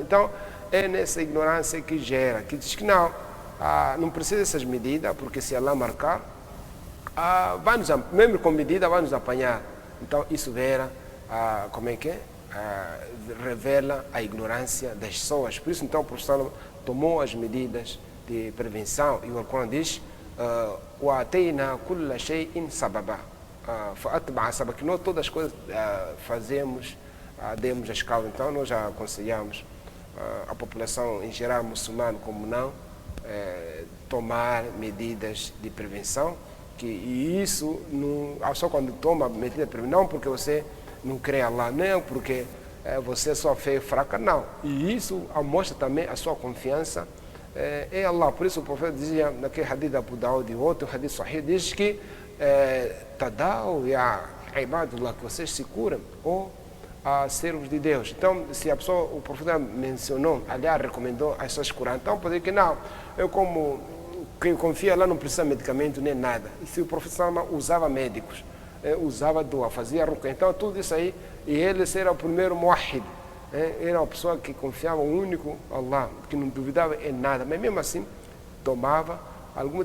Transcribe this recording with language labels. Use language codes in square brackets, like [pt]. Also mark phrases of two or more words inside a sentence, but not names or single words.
[pt] Então, é nessa ignorância que gera, que diz que não precisa dessas medidas, porque se Allah marcar, mesmo com medida, vai nos apanhar. Então, isso vera, revela a ignorância das pessoas. Por isso, então, o professor tomou as medidas de prevenção e o Alcorão diz [ar] وَأَتَيْنَا كُلَّ شَيْءٍ سَبَبًا فَأَتْبَعَ سَبَبًا, [pt] que nós todas as coisas fazemos, demos as causas. Então, nós já aconselhamos a população em geral, muçulmana como não, tomar medidas de prevenção, e isso só quando toma medida de prevenção, não porque você não crê em Allah, não porque você é só fé e fraca, não. E isso mostra também a sua confiança em Allah. Por isso o profeta dizia, naquele hadith da Abu Daud e outro [ar] حديث صحيح, [pt] diz que [ar] تداووا يا عباد الله, [pt] que vocês se curam, ou servos de Deus. Então, se a pessoa, o profeta mencionou, aliás, recomendou as pessoas curar, então pode dizer que não, eu como quem confia lá não precisa de medicamento nem nada. E se o profeta usava médicos, usava dua, fazia ruqya, então tudo isso aí, e ele era o primeiro muahid, era uma pessoa que confiava no único Allah, que não duvidava em nada, mas mesmo assim tomava alguma.